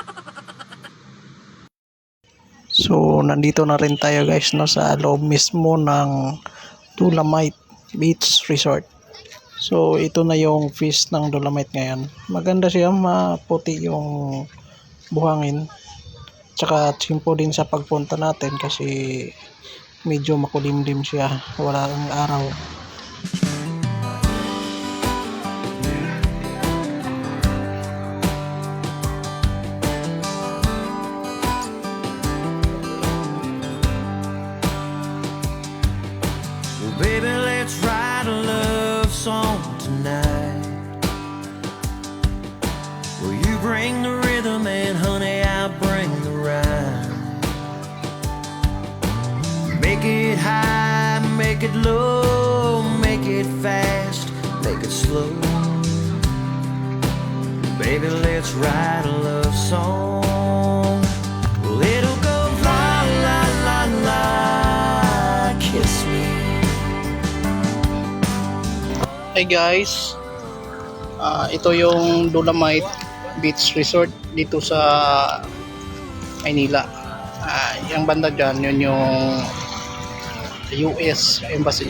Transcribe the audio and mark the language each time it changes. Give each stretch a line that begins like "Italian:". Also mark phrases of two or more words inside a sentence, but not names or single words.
Filipino: So nandito na rin tayo guys sa loob mismo ng Dolomite Beach Resort. So ito na yung fish ng Dolomite ngayon. Maganda siya, maputi yung buhangin. Tsaka simple din sa pagpunta natin kasi medyo makulimlim siya, wala ang araw.
English: Well, baby, let's write a love song tonight. Well, you bring the rhythm and honey, I'll bring the rhyme. Make it high, make it low, make it fast, make it slow. Baby, let's write a love song. Well, it'll go la la la la, kiss me.
Filipino: Hey guys, ito yung Dolomite Beach Resort dito sa Maynila. Yung banda dyan, yun yung US Embassy.